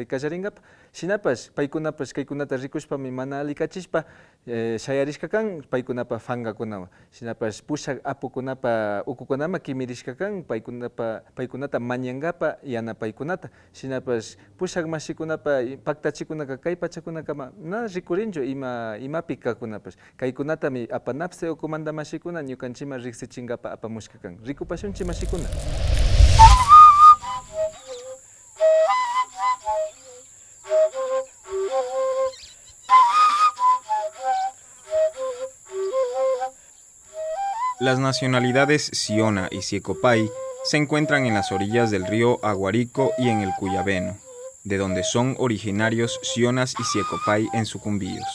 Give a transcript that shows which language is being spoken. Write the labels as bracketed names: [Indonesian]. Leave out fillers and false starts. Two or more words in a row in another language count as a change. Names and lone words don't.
[Quechua] kallaringapa shinapash paykunapash kaykunata rikushpami mana alikachishpa shayarishka kan paykunapa fangakunawan shinapash pushak apukunapa ukukunama kimirishka kan paykunata mañankapa yanapaykunata shinapash pushak mashikunapa paktachikunaka kay pachakunakama na rikurinchu imapi kakunapash kaykunatami apanapse ukumanta mashikuna ñukanchima riksichinkapa apamushkakan rikupashunchi mashikuna. [Spanish] Las nacionalidades Siona y Siecopay se encuentran en las orillas del río Aguarico y en el Cuyabeno, de donde son originarios Sionas y Siecopay en Sucumbíos.